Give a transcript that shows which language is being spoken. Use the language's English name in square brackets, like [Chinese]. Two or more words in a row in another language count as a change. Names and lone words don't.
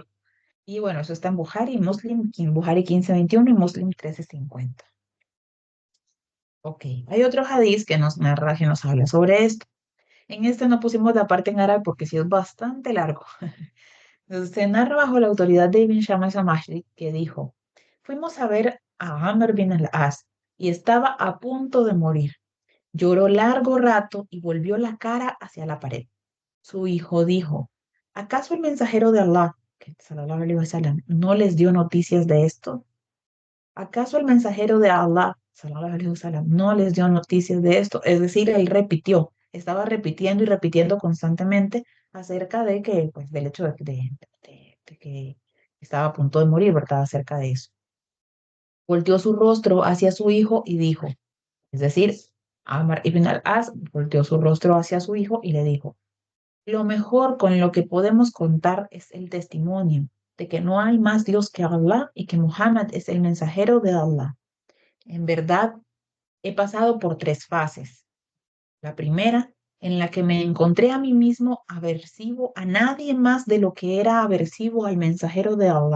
[Spanish] Y bueno, eso está en Buhari, Buhari 15:21 y Muslim 13:50. Ok, hay otro hadiz que nos narra, que nos habla sobre esto. En este no pusimos la parte en árabe porque sí es bastante largo. Entonces, se narra bajo la autoridad de Ibn Shammah Samashri que dijo, fuimos a ver a Amr bin al-As y estaba a punto de morir. Lloró largo rato y volvió la cara hacia la pared. Su hijo dijo, ¿acaso el mensajero de Allah, que [Arabic] صلى الله عليه وسلم, [Spanish] no les dio noticias de esto? ¿Acaso el mensajero de Allah, [Arabic] صلى الله عليه وسلم, [Spanish] no les dio noticias de esto? Es decir, él repitió, estaba repitiendo y repitiendo constantemente acerca de que, pues, del hecho de que estaba a punto de morir, ¿verdad? Acerca de eso. Volteó su rostro hacia su hijo y dijo, es decir, Amr ibn al-As volteó su rostro hacia su hijo y le dijo, lo mejor con lo que podemos contar es el testimonio de que no hay más Dios que Allah y que Muhammad es el mensajero de Allah. En verdad, he pasado por tres fases. La primera, en la que me encontré a mí mismo aversivo a nadie más de lo que era aversivo al mensajero de Allah.